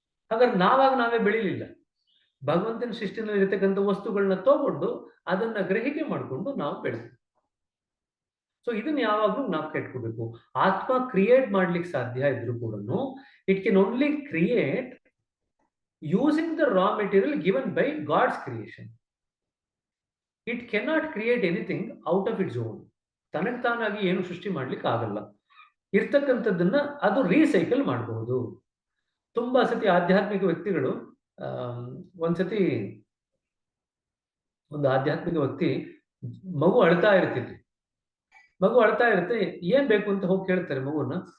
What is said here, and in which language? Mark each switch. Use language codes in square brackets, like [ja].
[kn] ಹಾಗಾದ್ರೆ ನಾವೇ ಬೆಳಿಲಿಲ್ಲ. ಭಗವಂತನ ಸೃಷ್ಟಿನಲ್ಲಿ ಇರತಕ್ಕಂಥ ವಸ್ತುಗಳನ್ನ ತಗೊಂಡು ಅದನ್ನ ಗ್ರಹಿಕೆ ಮಾಡಿಕೊಂಡು ನಾವು ಬೆಳೆದ್ವಿ. [en] so [kn] ಇದನ್ನ ಯಾವಾಗ್ಲೂ ನಾವು ಕೆಟ್ಕೋಬೇಕು. ಆತ್ಮ ಕ್ರಿಯೇಟ್ ಮಾಡ್ಲಿಕ್ಕೆ ಸಾಧ್ಯ ಇದ್ರು ಕೂಡ [en] It can only create using the raw material given by God's creation. It cannot create anything out of its own. [kn] ತನಗೆ ತಾನಾಗಿ ಏನು ಸೃಷ್ಟಿ ಮಾಡ್ಲಿಕ್ಕೆ ಆಗಲ್ಲ. ಇರ್ತಕ್ಕಂಥದ್ದನ್ನ ಅದು ರೀಸೈಕಲ್ ಮಾಡಬಹುದು. ತುಂಬಾ ಸತಿ ಆಧ್ಯಾತ್ಮಿಕ ವ್ಯಕ್ತಿಗಳು ಒಂದ್ಸತಿ ಒಂದು ಆಧ್ಯಾತ್ಮಿಕ ವ್ಯಕ್ತಿ ಮಗು ಅಳ್ತಾ ಇರುತ್ತೆ, ಏನ್ ಬೇಕು ಅಂತ ಹೋಗಿ ಕೇಳ್ತಾರೆ ಮಗುವನ್ನ.